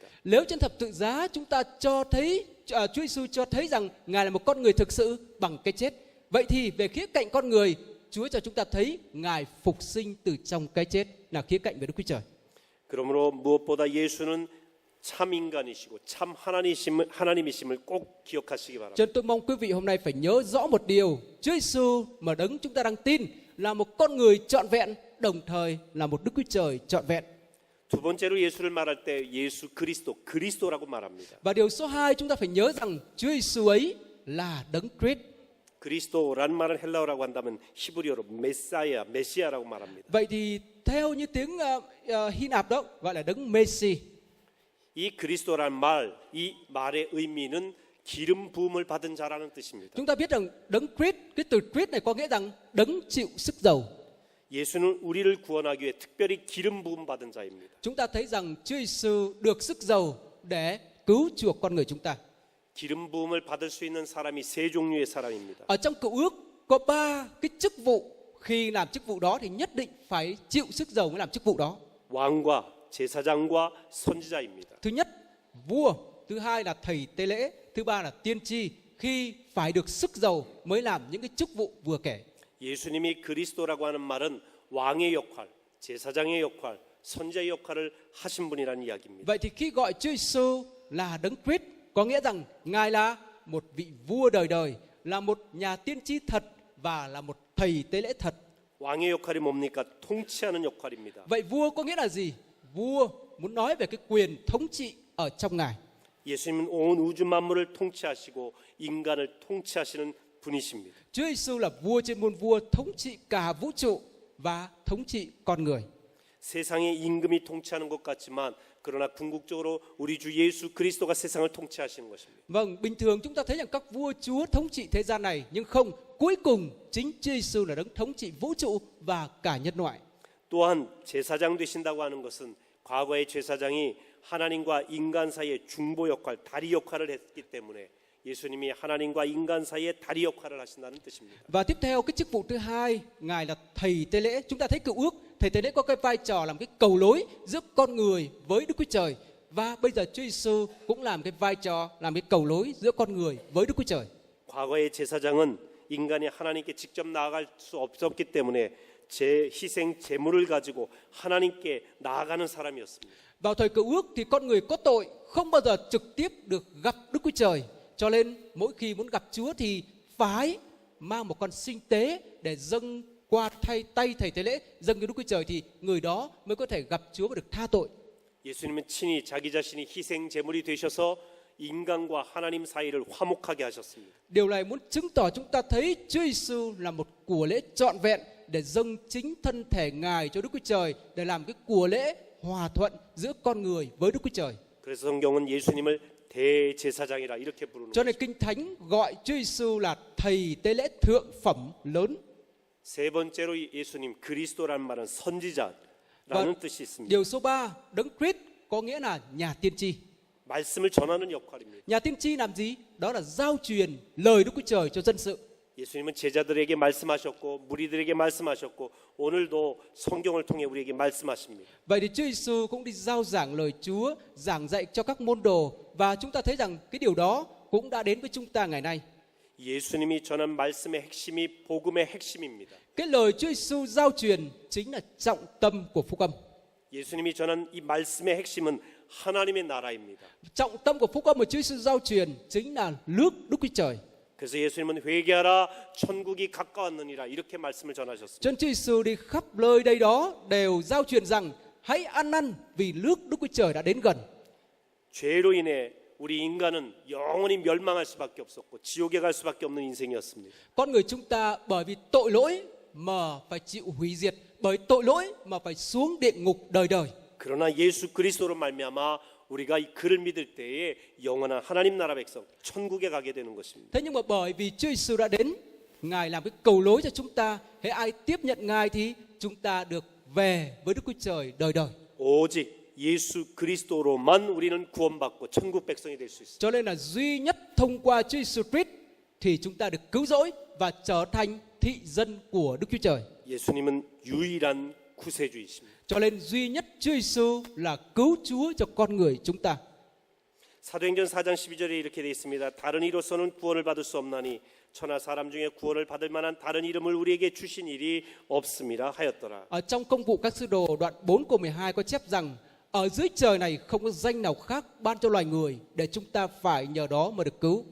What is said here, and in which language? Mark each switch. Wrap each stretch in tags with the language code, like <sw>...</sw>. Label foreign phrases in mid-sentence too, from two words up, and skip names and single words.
<vi>Nếu trên thập tự giá chúng ta cho thấy Chúa Giêsu cho thấy rằng Ngài là một con người thực sự bằng cái chết, vậy thì về khía cạnh con người, Chúa cho chúng ta thấy Ngài phục sinh từ trong cái chết là khía cạnh về Đức Chúa Trời.</vi> <ko>그러므로 무엇보다 예수는 참 인간이시고 참 하나님이심을 꼭 기억하시기 바랍니다.</ko> <vi>Cho nên tôi mong quý vị hôm nay phải nhớ rõ một điều, Chúa Giêsu mà đấng chúng ta đang tin là một con người trọn vẹn, đồng thời là một Đức Chúa Trời trọn vẹn.</vi> <ko>두 번째로 예수를 말할 때 예수 그리스도라고 말합니다.</ko> <vi>Và điều số 2 chúng ta phải nhớ rằng Chúa Giêsu ấy là đấng Christ.</vi> <ko>그리스도라는 말은 헬라어라고 한다면 히브리어로 메시아라고 말합니다.</ko> <vi>Vậy thì theo như tiếng Hy Lạp đó gọi là đấng Messi.</vi> <ko>이 그리스도라는 말, 이 말의 의미는 기름 부음을 받은 자라는 뜻입니다.</ko> <vi>Chúng ta biết rằng đấng Christ, cái từ Christ này có nghĩa rằng đấng chịu sức dầu.</vi> <ko>예수는 우리를 구원하기 위해 특별히 기름 부음 받은 자입니다.</ko> <vi>Chúng ta thấy rằng Chúa Giêsu được sức dầu để cứu chuộc con người chúng ta.</vi> <ko>기름 부음을 받을 수 있는 사람이 세 종류의 사람입니다.</ko> <vi>Ở trong Cựu Ước có 3 cái chức vụ, khi làm chức vụ đó thì nhất định phải chịu sức dầu mới làm chức vụ đó.</vi> <ko>왕과 제사장과 선지자입니다.</ko> <vi>Thứ nhất, vua, thứ hai là thầy tế lễ, thứ ba là tiên tri, khi phải được sức dầu mới làm những cái chức vụ vừa kể.</vi> <ko>예수님이 그리스도라고 하는 말은 왕의 역할, 제사장의 역할, 선지자의 역할을 하신 분이라는 이야기입니다.</ko> <vi>Vậy thì khi gọi Chúa Giêsu là đấng Christ có nghĩa rằng Ngài là một vị vua đời đời, là một nhà tiên tri thật và là một thầy tế lễ thật.</vi> <ko>왕의 역할이 뭡니까? 통치하는 역할입니다.</ko> <vi>Vậy vua có nghĩa là gì? Vua muốn nói về cái quyền thống trị ở trong Ngài.</vi> <ko>예수님은 온 우주 만물을 통치하시고 인간을 통치하시는 분이십니다.</ko> <vi>Chúa Giêsu là vua trên muôn vua, thống trị cả vũ trụ và thống trị con người.</vi> <ko>세상의 임금이 통치하는 것 같지만 그러나 궁극적으로 우리 주 예수 그리스도가 세상을 통치하시는 것입니다.</ko> <vi>Vâng, bình thường chúng ta thấy rằng các vua chúa thống trị thế gian này, nhưng không, cuối cùng chính Chúa Giêsu là đấng thống trị vũ trụ và cả nhân loại.</vi> <ko>또한 제사장 되신다고 하는 것은 과거의 제사장이 하나님과 인간 사이의 중보 역할, 다리 역할을 했기 때문에 예수님이 하나님과 인간 사이의 다리 역할을 하신다는 뜻입니다.</ko> <vi>Và tiếp theo cái chức vụ thứ hai, Ngài là thầy tế lễ. Chúng ta thấy Cựu Ước, thầy tế lễ có cái vai trò làm cái cầu nối giữa con người với Đức Chúa Trời. Và bây giờ Chúa Giêsu cũng làm cái vai trò làm cái cầu nối giữa con người với Đức Chúa Trời.</vi> <ko>과거의 제사장은 인간이 하나님께 직접 나아갈 수 없었기 때문에 희생 제물을 가지고 하나님께 나아가는 사람이었습니다.</ko> <vi>Vào thời Cựu Ước thì con người có tội không bao giờ trực tiếp được gặp Đức Chúa Trời. Cho nên mỗi khi muốn gặp Chúa thì phải mang một con sinh tế để dâng qua tay thầy tế lễ, dâng cho Đức Chúa Trời thì người đó mới có thể gặp Chúa và được tha tội.</vi> <ko>예수님은 친히 자기 자신이 희생 제물이 되셔서 인간과 하나님 사이를 화목하게 하셨습니다.</ko> <vi>Điều này muốn chứng tỏ chúng ta thấy Chúa Giêsu là một của lễ trọn vẹn để dâng chính thân thể Ngài cho Đức Chúa Trời, để làm cái của lễ hòa thuận giữa con người với Đức Chúa Trời.</vi> <ko>그래서 성경은 예수님을 대제사장이라 이렇게 부르는</ko> <vi>Cho nên Kinh Thánh gọi Chúa Giêsu là thầy tế lễ thượng phẩm lớn.</vi> <ko>세 번째로 예수님 그리스도라는 말은 선지자라는 뜻이 있습니다.</ko> <vi>Điều số 3, đấng Christ có nghĩa là nhà tiên tri.</vi> <ko>말씀을 전하는 역할입니다.</ko> <vi>Nhà tiên tri làm gì? Đó là giao truyền lời Đức Chúa Trời cho dân sự.</vi> <ko>예수님은 제자들에게 말씀하셨고 무리들에게 말씀하셨고 오늘도 성경을 통해 우리에게 말씀하십니다.</ko> <vi>Vậy thì Chúa Giêsu cũng đi giao giảng lời Chúa, giảng dạy cho các môn đồ, và chúng ta thấy rằng cái điều đó cũng đã đến với chúng ta ngày nay.</vi> <ko>예수님이 전한 말씀의 핵심이 복음의 핵심입니다.</ko> <vi>Cái lời Chúa Giêsu giao truyền chính là trọng tâm của phúc âm.</vi> <ko>예수님이 전한 이 말씀의 핵심은 하나님의 나라입니다.</ko> <vi>Trọng tâm của phúc âm mà Chúa Giêsu giao truyền chính là nước Đức Chúa Trời.</vi> <ko>그래서 예수님은 회개하라 천국이 가까웠느니라 이렇게 말씀을 전하셨습니다.</ko> <vi>Cho nên Chúa Giêsu đi khắp nơi đây đó đều giao truyền rằng hãy ăn năn vì nước Đức Chúa Trời đã đến gần.</vi> <ko>죄로 인해 우리 인간은 영원히 멸망할 수밖에 없었고 지옥에 갈 수밖에 없는 인생이었습니다.</ko> <vi>Con người chúng ta bởi vì tội lỗi mà phải chịu hủy diệt, bởi tội lỗi mà phải xuống địa ngục đời đời.</vi> <ko>그러나 예수 그리스도로 말미암아 우리가 이 그를 믿을 때에 영원한 하나님 나라 백성 천국에 가게 되는 것입니다.</ko> <vi>Thế nhưng mà bởi vì Chúa Giêsu đã đến, Ngài làm cái cầu lối cho chúng ta, hễ ai tiếp nhận Ngài thì chúng ta được về với Đức Chúa Trời đời đời.</vi> <ko>오직 예수 그리스도로만 우리는 구원받고 천국 백성이 될 수 있습니다.</ko> <vi>Cho nên là duy nhất thông qua Chúa Giêsu Christ thì chúng ta được cứu rỗi và trở thành thị dân của Đức Chúa Trời.</vi> <ko>예수님은 유일한 구세주이십니다.</ko> <vi>Cho nên duy nhất Chúa Giêsu là cứu Chúa cho con người chúng ta.</vi> <ko>사도행전 4장 12절에 이렇게 되어 있습니다. 다른 이로서는 구원을 받을 수 없나니 천하 사람 중에 구원을 받을 만한 다른 이름을 우리에게 주신 일이 없음이라 하였더라.</ko> <vi>Ở trong Công vụ các sứ đồ đoạn 4 câu 12 có chép rằng ở dưới trời này không có danh nào khác ban cho loài người để chúng ta phải nhờ đó mà được cứu.</vi>